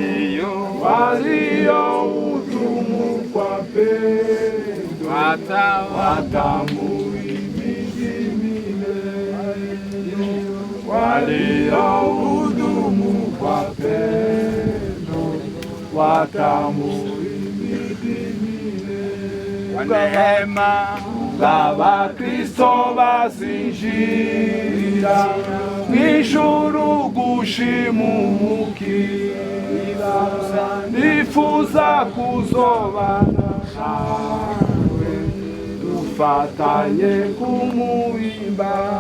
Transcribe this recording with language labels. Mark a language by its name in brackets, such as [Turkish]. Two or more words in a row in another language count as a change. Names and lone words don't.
[Swahili] walioutumu kwa pendo watamuhimidi milele, waliohudumu kwa pendo watamuhimidi milele. Kwa neema za Kristo [Rundi] bazinjira mw'ijuru gushimukira, nifuza kuzobana nawe dufatanye kumuhimba,